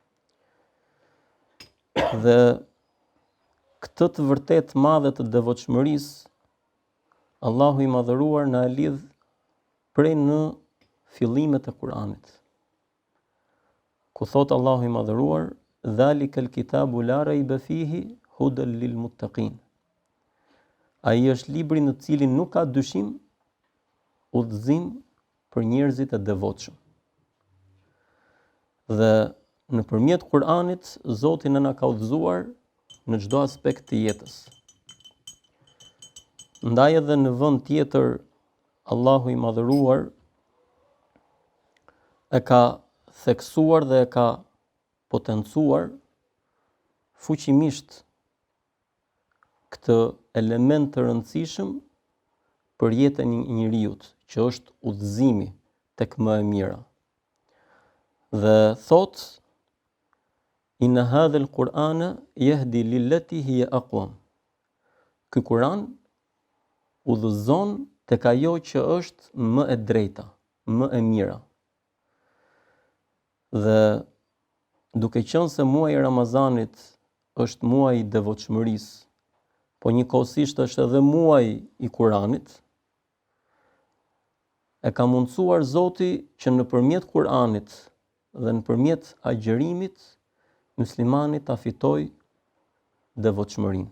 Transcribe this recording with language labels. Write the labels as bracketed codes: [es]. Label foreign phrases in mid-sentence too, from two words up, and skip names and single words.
[sq] Dhe këtë të vërtet madhe të devotshmërisë, Allahu i madhëruar na e lidh prej në fillimet e Kur'anit. Ku thot Allahu i madhëruar: [ar] ذلك الكتاب لا ريب فيه هدى للمتقين. [sq] Ai është libri në të cilin nuk ka dyshim, udhëzim për njerëzit e devotshëm. Dhe nëpërmjet Kur'anit Zoti na ka udhëzuar në çdo aspekt të jetës. Ndaj edhe në vend tjetër Allahu i madhëruar e ka theksuar dhe e ka potencuar fuqimisht këtë element të rëndësishëm për jetën e njeriut, që është udhëzimi tek më e mira. Dhe thot: [ar] إن هذا القرآن يهدي للتي هي أقوم. [sq] Ky Kur'an udhëzon tek ajo që është më e drejta, më e mira. Dhe duke qenë se muaji i Ramazanit është muaji i devotshmërisë, po njëkohësisht është edhe muaji i Kuranit, e ka mundësuar Zoti që nëpërmjet Kuranit dhe nëpërmjet agjerimit muslimani ta fitojë devotshmërinë.